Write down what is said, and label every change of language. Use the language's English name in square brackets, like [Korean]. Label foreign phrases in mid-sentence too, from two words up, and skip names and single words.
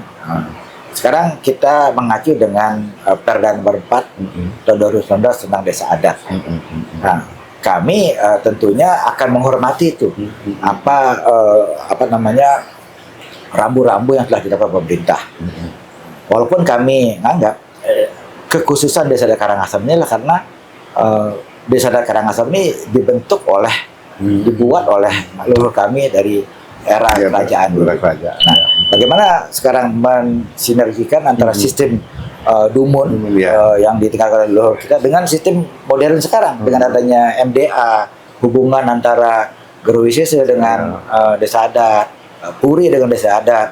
[Indonesian] Sekarang kita mengacu dengan Perda nomor 4 tahun 2019 tentang desa adat. Nah, kami tentunya akan menghormati itu rambu-rambu yang telah didapat pemerintah. Walaupun kami menganggap kekhususan desa adat Karangasem ini adalah karena desa adat Karangasem ini dibuat oleh leluhur kami dari era kerajaan dulu. Nah, bagaimana sekarang mensinergikan antara sistem Dumun yang ditinggalkan oleh leluhur kita dengan sistem modern sekarang dengan adanya MDA, hubungan antara Gerwisese dengan desa adat, Puri dengan desa adat.